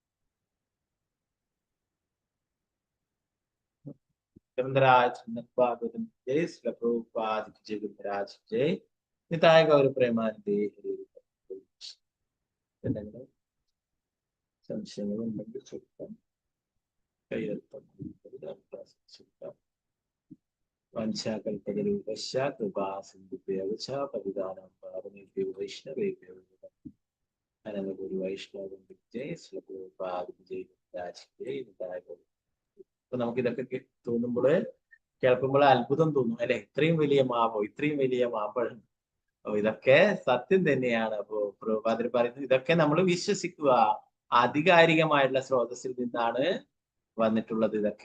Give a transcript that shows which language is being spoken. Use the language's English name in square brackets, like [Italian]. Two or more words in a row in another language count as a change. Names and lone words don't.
[Sanskrit] भागवतं जय श्री प्रभुपाद जय गुरुराज जय निताय गौर प्रेमानन्दे. [Malayalam] എന്തെങ്കിലും സംശയങ്ങളുണ്ടെങ്കിൽ ചോദിക്കാം. കയ്യെഴുത്തം ചോദിക്കാം. [Sanskrit] वञ्चाकल्पतरूपश्च कृपा सिन्धुभ्यव च पतितानां पावनेभ्यो वैष्णवेभ्यो अनन्तगुरु वैष्णवं जय श्री प्रभुपाद जय गुरुराज जय निताय गौर. [Malayalam] അപ്പൊ നമുക്ക് ഇതൊക്കെ തോന്നുമ്പോൾ കേൾക്കുമ്പോൾ അത്ഭുതം തോന്നും അല്ലെ? ഇത്രയും വലിയ മാവോ, ഇത്രയും വലിയ മാമ്പഴം. ഇതൊക്കെ സത്യം തന്നെയാണ്. അപ്പോ പ്രഭുപാദർ പറയുന്നത് ഇതൊക്കെ നമ്മൾ വിശ്വസിക്കുക. ആധികാരികമായിട്ടുള്ള സ്രോതസ്സിൽ നിന്നാണ് വന്നിട്ടുള്ളത് ഇതൊക്കെ.